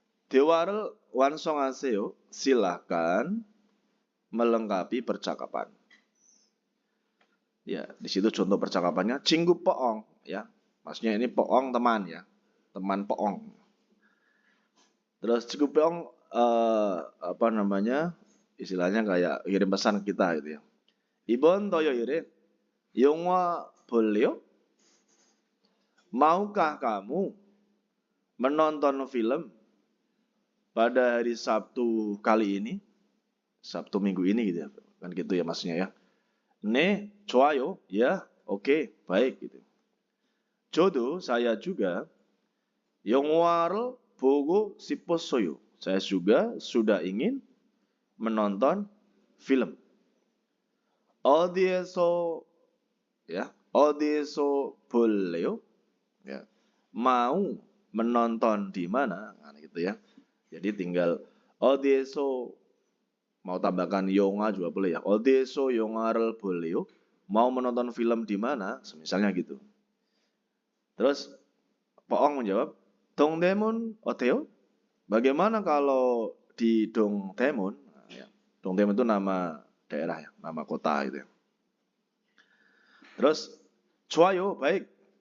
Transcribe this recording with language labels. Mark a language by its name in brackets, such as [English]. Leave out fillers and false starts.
[Korean] 대화를 완성하세요. [Indonesian] Silakan melengkapi percakapan. Ya, di situ contoh percakapannya [Korean] 친구 [Indonesian] 뽀ong ya. Maksudnya ini 뽀ong teman ya. Teman 뽀ong. Terus [Korean] 친구 [Indonesian] 뽀ong apa namanya? Istilahnya kayak kirim pesan kita gitu ya. [Korean] 이번 토요일에 영화 볼래요? [Indonesian] Maukah kamu menonton film pada hari Sabtu kali ini? Sabtu minggu ini gitu ya. Kan gitu ya maksudnya ya. [Korean] 네, 좋아요. [Indonesian] Ya, oke, baik gitu. [Korean] 저도 [Indonesian] saya juga [Korean] 영화를 보고 싶었어요. [Indonesian] Saya juga sudah ingin menonton film. [Korean] 어디에서 [Indonesian] ya, [Korean] 어디에서 볼래요? [Indonesian] Ya. Mau menonton di mana? Nah, gitu ya. Jadi tinggal [Korean] 어디에서 [Indonesian] mau tambahkan [Korean] 영화 [Indonesian] juga boleh ya. [Korean] 어디에서 영화를 볼래요? [Indonesian] Mau menonton film di mana? Misalnya gitu. Terus Poong menjawab, [Korean] 동대문 어때요? [Indonesian] bagaimana kalau di Dongdaemun? Ya, Dongdaemun itu nama daerah ya, nama kota gitu ya. Terus, [Korean] 좋아요, [Indonesian] baik.